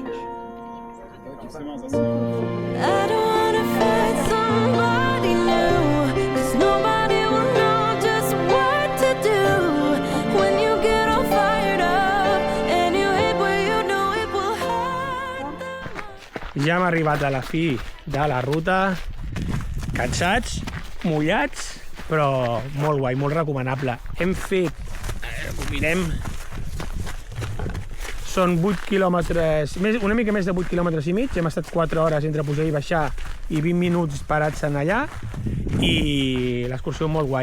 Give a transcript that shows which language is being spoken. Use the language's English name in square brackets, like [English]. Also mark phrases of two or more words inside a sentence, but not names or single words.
[English] I don't wanna find somebody new, 'cause nobody will know just what to do. When you get all fired up and you hit where you know it will hurt the most. [Catalan] Ja hem arribat a la fi de la ruta, cansats, mullats, però molt guai, molt recomanable. Hem fet, ho mirem, són 8 quilòmetres, una mica més de 8 quilòmetres i mig, hem estat 4 hores entre pujar i baixar i 20 minuts parats en allà, i l'excursió molt guai.